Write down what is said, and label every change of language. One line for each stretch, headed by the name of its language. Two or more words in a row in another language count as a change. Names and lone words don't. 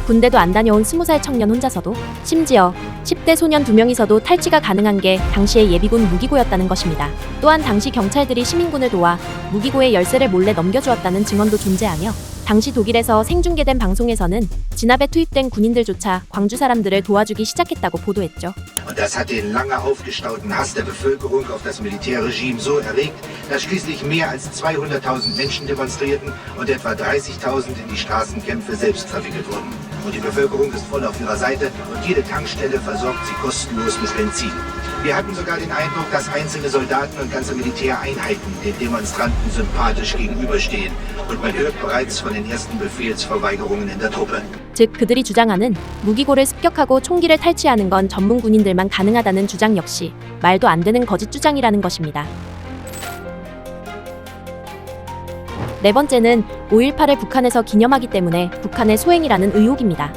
Korean: 군대도 안 다녀온 20살 청년 혼자서도, 심지어 10대 소년 2명이서도 탈취가 가능한 게 당시의 예비군 무기고였다는 것입니다. 또한 당시 경찰들이 시민군을 도와 무기고의 열쇠를 몰래 넘겨주었다는 증언도 존재하며, 당시 독일에서 생중계된 방송에서는 진압에 투입된 군인들조차 광주 사람들을 도와주기 시작했다고 보도했죠.
German: Und das hat den lange aufgestauten Hass der Bevölkerung auf das Militärregime so erregt, dass schließlich mehr als 200.000 Menschen demonstrierten und etwa 30.000 in die Straßenkämpfe selbst verwickelt wurden. Und die Bevölkerung ist voll auf ihrer Seite und jede Tankstelle versorgt sie kostenlos mit Benzin. Wir hatten sogar den Eindruck, dass einzelne Soldaten und ganze Militäreinheiten den Demonstranten sympathisch gegenüberstehen. Und man hört bereits von den ersten Befehlsverweigerungen in der Truppe.
Korean: 즉 그들이 주장하는 무기고를 습격하고 총기를 탈취하는 건 전문 군인들만 가능하다는 주장 역시 말도 안 되는 거짓 주장이라는 것입니다. 네 번째는 5.18을 북한에서 기념하기 때문에 북한의 소행이라는 의혹입니다.